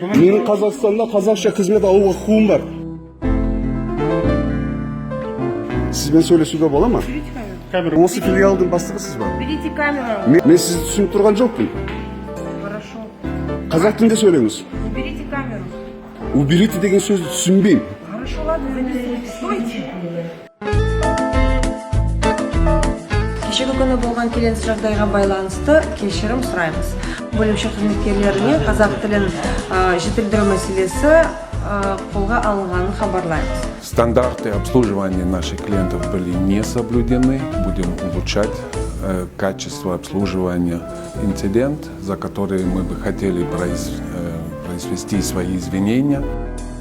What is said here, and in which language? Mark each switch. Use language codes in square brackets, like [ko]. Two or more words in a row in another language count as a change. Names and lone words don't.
[kk] Менің Қазақстанда қазақша қызмет алуға құқығым бар. Сізбен сөйлесуге бола ма? Осы филиалдың бастығысыз ба? [ru] Берите камеру. [kk] Мен сізді түсініп тұрған жоқпын. [ru] Хорошо. [kk] Қазақ тілінде сөйлеңіз. [ru] Уберите камеру. [kk] Уберите деген сөзді түсінбеймін. [ru] Хорошо, ладно, занесите. Стойте. [kk] Кешегі күні болған келеңсіз жағдайға байланысты кешірім сұраймыз. Бөлімше қызметкерлеріне қазақ тілін жетілдіру мәселесі қолға алынғанын хабарлаймыз. [ru] Стандарты обслуживания наших клиентов были не соблюдены. Будем улучшать качество обслуживания. Инцидент, за который мы бы хотели произвести свои извинения.